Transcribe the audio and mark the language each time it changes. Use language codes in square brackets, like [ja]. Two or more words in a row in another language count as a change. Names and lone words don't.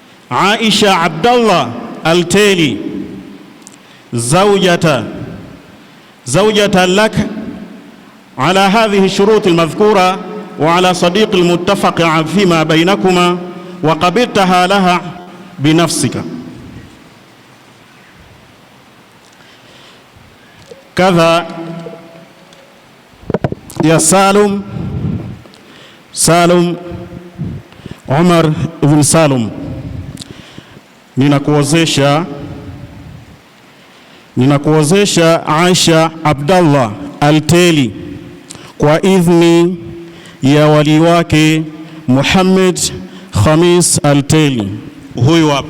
[ar] Aisha Abdallah Al-Teli زوجة لك على هذه الشروط المذكورة وعلى صديق المتفق فيما بينكما وقبلتها لها بنفسك. كذا يا سالم [sw] Umar ibn Salum, ninakuozesha Aisha Abdallah Al-Teli kwa idhni ya wali wake Muhammad Khamis Al-Teli, huyu hapa.